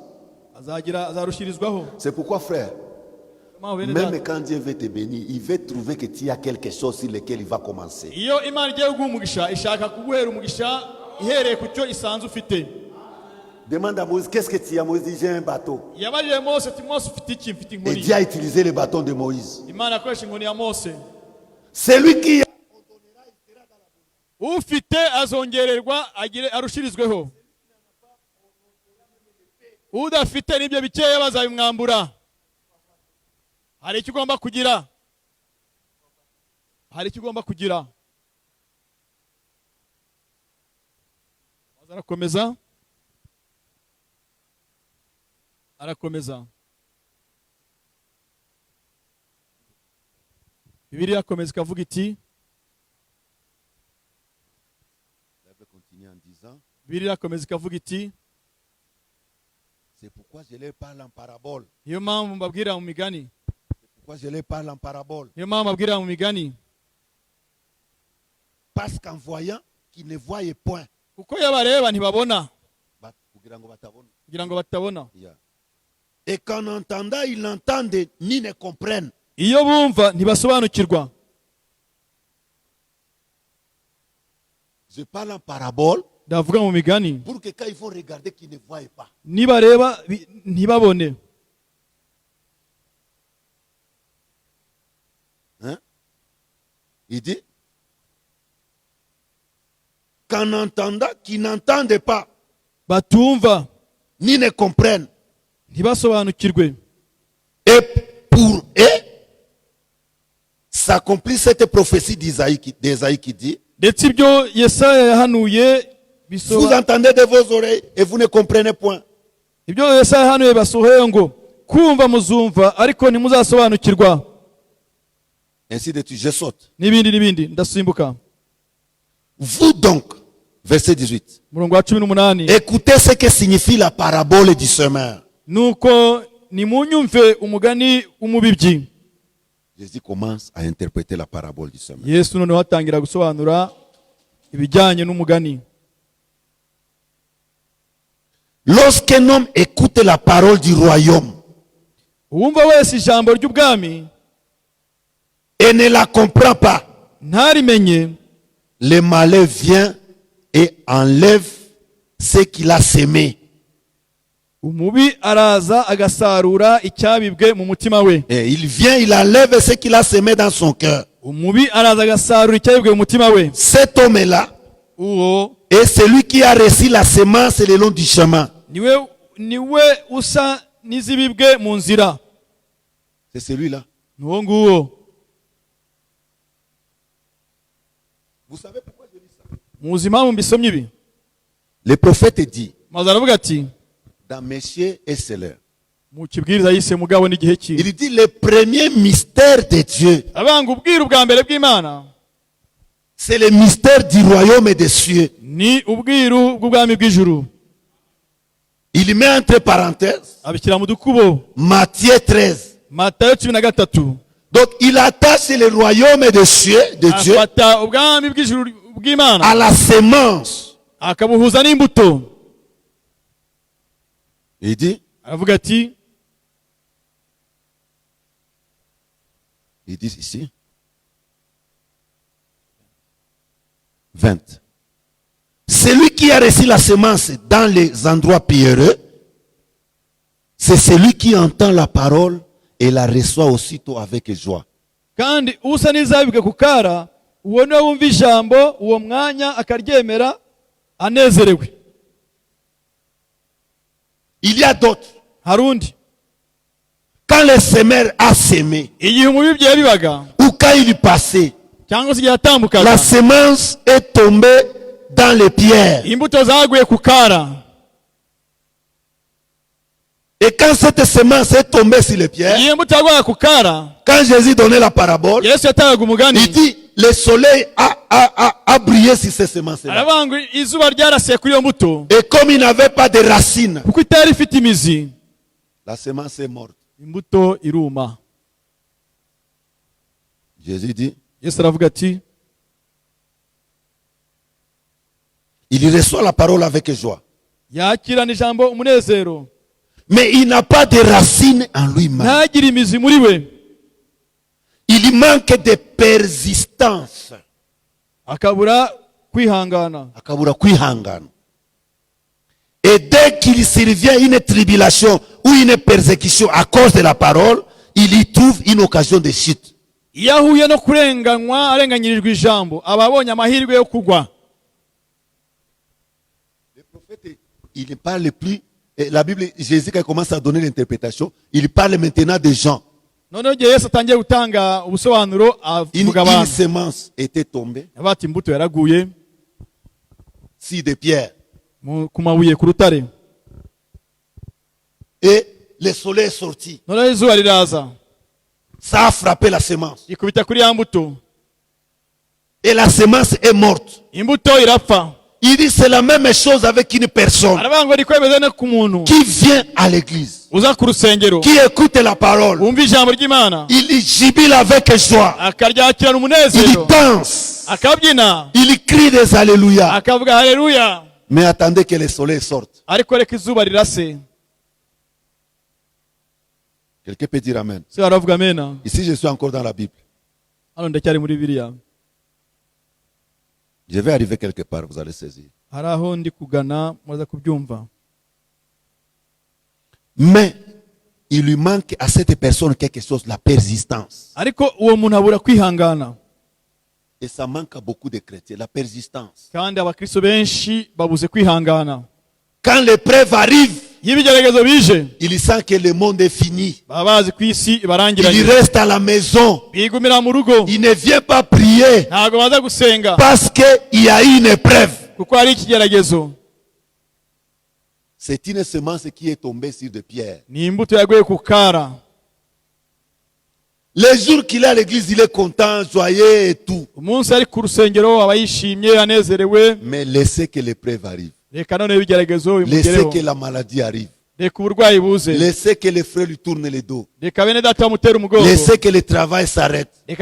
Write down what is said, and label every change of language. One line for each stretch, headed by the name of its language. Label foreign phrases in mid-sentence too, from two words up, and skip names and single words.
French: C'est pourquoi, frère, même quand Dieu veut te bénir, il veut trouver que tu as quelque chose sur lequel il va commencer. Demande à Moïse, qu'est-ce que tu as? Moïse dit, j'ai un bateau. Et Dieu a utilisé le bâton de Moïse. Celui qui a,
Kinyarwanda: udafite n'ibyo bikeya bazabimwambura. Hari icyo ugomba kugira. Arakomeza. Bibiliya akomeza ikavuga iti, Bibiliya akomeza ikavuga iti,
French: c'est pourquoi je leur parle en parabole.
Kinyarwanda: Iyo mpamvu mbabwira mu migani.
French: Pourquoi je leur parle en parabole?
Kinyarwanda: Iyo mpamvu mbabwira mu migani.
French: Parce qu'en voyant, qu'ils ne voyaient point.
Kinyarwanda: Kuko yabareba ntibabona. Kugira ngo batabona.
French: Et qu'en entendant, ils n'entendent ni ne comprennent.
Kinyarwanda: Iyo bumva ntibasobanukirwa.
French: Je parle en parabole.
Kinyarwanda: Ndavuga mu migani.
French: Pour que quand ils vont regarder, qu'ils ne voient pas.
Kinyarwanda: Nibareba ntibabone.
French: Hein? Il dit qu'en entendant, qu'ils n'entendent pas.
Kinyarwanda: Batumva.
French: Ni ne comprennent.
Kinyarwanda: Ntibasobanukirwe.
French: Et pour eux, s'accomplit cette prophétie d'Isaïe qui dit,
Kinyarwanda: ndetse ibyo Yesaya yahanuye
French: vous entendez de vos oreilles et vous ne comprenez point.
Kinyarwanda: Ibyo Yesaya yahanuye basohoye ngo kumva muzumva ariko ntimuzasobanukirwa.
French: Ainsi de suite, je saute.
Kinyarwanda: N'ibindi ndasimbuka.
French: Vous donc, Verset 18.
Kinyarwanda: Murongo wa 18.
French: Écoutez ce que signifie la parabole du semeur.
Kinyarwanda: Nuko nimunyumve umugani umubibyi.
French: Jésus commence à interpréter la parabole du semeur.
Kinyarwanda: Yesu noneho atangira gusobanura ibijyanye n'umugani.
French: Lorsqu'un homme écoute la parole du royaume
Kinyarwanda: Uwumva wese ijambo ry'ubwami
French: et ne la comprend pas,
Kinyarwanda: ntarimenye,
French: le malheur vient et enlève ce qu'il a semé.
Kinyarwanda: umubi araza agasarura icyabibwe mu mutima we.
French: Et il vient, il enlève ce qu'il a semé dans son cœur.
Kinyarwanda: Umubi araza agasarura icyabibwe mu mutima we.
French: Cet homme-là est celui qui a reçu la semence le long du chemin.
Kinyarwanda: Niwe usa n'izibibwe mu nzira.
French: C'est celui-là.
Kinyarwanda: Nuwo nguwo.
French: Vous savez pourquoi je dis ça?
Kinyarwanda: Muzi impamvu mbisomye ibi?
French: Le prophète dit
Kinyarwanda: Maze aravuga ati
French: dans Messieurs et Céleurs,
Kinyarwanda: mu kibwiriza yise mugabo n'igihe ki.
French: il dit le premier mystère de Dieu,
Kinyarwanda: Abanga ubwiru bwa mbere bw'Imana,
French: c'est le mystère du royaume des cieux.
Kinyarwanda: ni ubwiru bw'ubwami bw'ijuru.
French: Il met entre parenthèses
Kinyarwanda: Abishyira mu dukubo.
French: Matthieu 13.
Kinyarwanda: Matayo 13.
French: Donc il attache le royaume des cieux de Dieu
Kinyarwanda: Afata ubwami bw'ijuru bw'Imana
French: à la semence.
Kinyarwanda: akabuhuza n'imbuto.
French: Il dit ici 20. Celui qui a reçu la semence dans les endroits pierreux, c'est celui qui entend la parole et la reçoit aussitôt avec joie.
Kinyarwanda: Kandi usa n'izabibwe ku kara, uwo niwe wumva ijambo uwo mwanya akaryemera anezerewe.
French: Il y a d'autres.
Kinyarwanda: Harundi,
French: Quand le semeur a semé,
Kinyarwanda: igihe umubibyi yabibaga
French: ou quand il passait,
Kinyarwanda: cyangwa se igihe yatambukaga,
French: la semence est tombée dans les pierres.
Kinyarwanda: imbuto zaguye ku kara.
French: Et quand cette semence est tombée sur les pierres,
Kinyarwanda: Igihe imbuto yagwaga ku kara,
French: quand Jésus donnait la parabole,
Kinyarwanda: Yesu yatangaga umugani.
French: il dit le soleil a brillé sur ces semences-là.
Kinyarwanda: Aravuga ngo izuba ryarasiye kuri iyo mbuto,
French: Et comme il n'avait pas de racines,
Kinyarwanda: kuko itari ifite imizi,
French: la semence est morte.
Kinyarwanda: imbuto iruma.
French: Jésus dit,
Kinyarwanda: Yesu aravuga ati
French: il reçoit la parole avec joie.
Kinyarwanda: yakirana ijambo umunezero,
French: Mais il n'a pas de racines en lui-même.
Kinyarwanda: ntagire imizi muri we, Il manque de persistance. akabura kwihangana. Akabura kwihangana.
French: Et dès qu'il survient une tribulation ou une persécution à cause de la parole, il y trouve une occasion de chute.
Kinyarwanda: Iyo ahuye no kurenganywa arenganyirijwe ijambo, aba abonye amahirwe yo kugwa.
French: Le prophète, il ne parle plus. Et la Bible, Jésus, quand il commence à donner l'interprétation, il parle maintenant des gens.
Kinyarwanda: Noneho igihe Yesu atangiye gutanga ubusobanuro avuga
French: Une
Kinyarwanda: abantu.
French: semence était tombée
Kinyarwanda: Bati imbuto yaraguye
French: sur des pierres.
Kinyarwanda: ku mabuye ku rutare.
French: Et le soleil est sorti.
Kinyarwanda: Noneho izuba riraza
French: Ça a frappé la semence.
Kinyarwanda: ikubita kuri ya mbuto,
French: Et la semence est morte.
Kinyarwanda: imbuto irapfa.
French: Il dit c'est la même chose avec une personne
Kinyarwanda: Aravuga ngo niko bimeze no ku muntu
French: qui vient à l'église,
Kinyarwanda: uza ku rusengero,
French: qui écoute la parole.
Kinyarwanda: wumva ijambo ry'Imana,
French: Il jubile avec joie.
Kinyarwanda: akaryakirana
French: Il
Kinyarwanda: umunezero,
French: danse.
Kinyarwanda: akabyina,
French: Il crie des alléluia.
Kinyarwanda: akavuga haleluya.
French: Mais attendez que le soleil sorte.
Kinyarwanda: Ariko reka izuba rirase.
French: Quelqu'un peut dire amen.
Kinyarwanda: Se baravuga amena.
French: Ici, je suis encore dans la Bible.
Kinyarwanda: Hano ndacyari muri Bibiliya.
French: Je vais arriver quelque part, vous allez saisir.
Kinyarwanda: Hari aho ndi kugana muraza kubyumva.
French: Mais il lui manque à cette personne quelque chose, la persistance.
Kinyarwanda: Ariko uwo muntu abura kwihangana.
French: Et ça manque à beaucoup de chrétiens, la persistance.
Kinyarwanda: Kandi abakristo benshi babuze kwihangana.
French: Quand l'épreuve arrive,
Kinyarwanda: Iyo ibigeragezo bije,
French: il sent que le monde est fini.
Kinyarwanda: baba bazi ku isi
French: Il
Kinyarwanda: barangiranye.
French: reste à la maison.
Kinyarwanda: Bigumira mu rugo,
French: Il ne vient pas prier
Kinyarwanda: ntabwo baza gusenga
French: parce qu'il y a une épreuve.
Kinyarwanda: kuko hari ikigeragezo.
French: C'est une semence qui est tombée sur des pierres.
Kinyarwanda: Ni imbuto yaguye ku kara.
French: Les jours qu'il est à l'église, il est content, joyeux et tout. Mais laissez que l'épreuve arrive. Laissez que la maladie arrive. Laissez que les frères lui tournent le dos. Laissez que le travail s'arrête.